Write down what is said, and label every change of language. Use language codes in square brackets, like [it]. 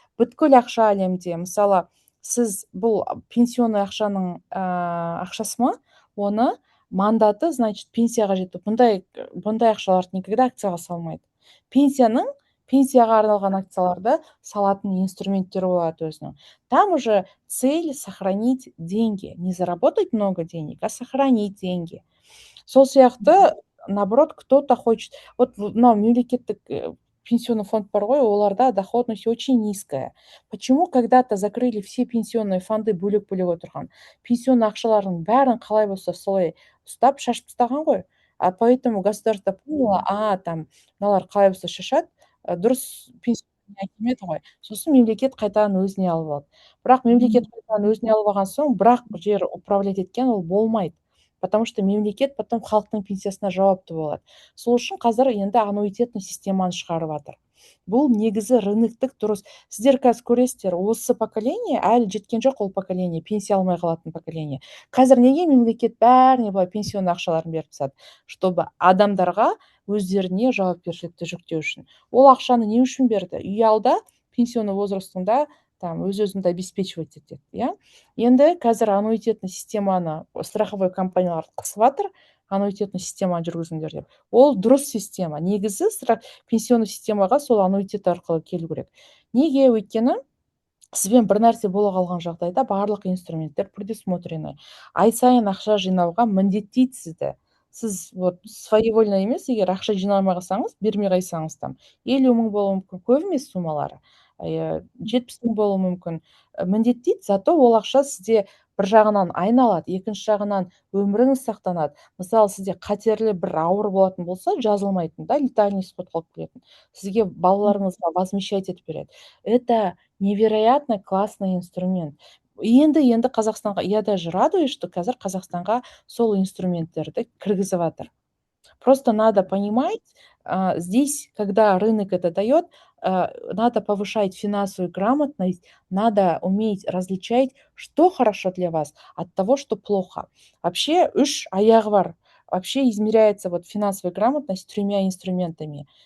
[kk] Бүткіл ақша әлемде, мысалы, сіз бұл пенсионный ақшаның ақшасы ма, оны мандаты, значит, пенсияға жетті. Бұндай ақшаларды никогда акцияға салмайды. Пенсияға арналған акцияларды салатын инструменттер болады өзінің. [ru] Там уже цель сохранить деньги. Не заработать много денег, а сохранить деньги. [kk] Сол сияқты, [ru] наоборот, кто-то хочет... Вот [kk] мемлекеттік пенсионный фонд бар ғой, оларда [ru] доходность очень низкая. Почему когда-то закрыли все пенсионные фонды [kk] бөлек-бөлек отырған? Пенсионный ақшалардың бәрін қалай болса солай ұстап шашып тастаған ғой. [ru] Поэтому государство поняло, там, [kk] мыналар қалай болса шашады, дұрыс пенсия келмеді ғой. Сосын мемлекет қайтадан өзіне алып алды. Бірақ мемлекет қайтадан өзіне алып алған соң, бірақ жер управлять еткен ол болмайды. [ru] Потому что [kk] мемлекет потом халықтың пенсиясына жауапты болады. Сол үшін қазір енді аннуитетный системаны шығарып жатыр. Бұл негізі рыноктық дұрыс. Сіздер қазір көресіздер, осы поколение әлі жеткен жоқ, ол поколение, пенсия алмай қалатын поколение. Қазір неге мемлекет бәріне былай пенсионный ақшаларын беріп тастады? [ru] Чтобы [kk] адамдарға өздеріне жауапкершілікті жүктеу үшін. Ол ақшаны не үшін берді? Үй алда, пенсионный возрастында там өз-өзіңді обеспечивать етеді, иә? Енді қазір аннуитетный системаны страховой компаниялар қысып жатыр, аннуитетный системаны жүргізіңдер деп. Ол дұрыс система. Негізі пенсионный системаға сол аннуитет арқылы келу керек. Неге? Өйткені сізбен бір нәрсе бола қалған жағдайда барлық инструменттер предусмотрены. Ай сайын ақша жинауға міндеттейді сізді. Сіз [ru] вот своевольно [kk] емес, егер ақша жинамай қалсаңыз, бермей қойсаңыз там 50 мың болуы мүмкін, көп емес суммалары. 70 мың болуы мүмкін. Міндеттейді, зато ол ақша сізде бір жағынан айналады, екінші жағынан өміріңіз сақтанады. Мысалы, сізде қатерлі бір ауыр болатын болса, жазылмайтын, да, [ru] летальный исход [kk] қалып келетін. Сізге балаларыңызға возмещать етіп береді. [ru] Это невероятно классный инструмент. [kk] Енді Қазақстанға, [ru] я даже радуюсь, что [kk] қазір Қазақстанға сол инструменттерді кіргізіп жатыр. [ru] Просто надо понимать, здесь, когда рынок это дает, надо повышать финансовую грамотность, надо уметь различать, что хорошо для вас от того, что плохо. Вообще, [kk] үш аяғы бар. [ru] Вообще измеряется вот финансовая грамотность 3 инструментами.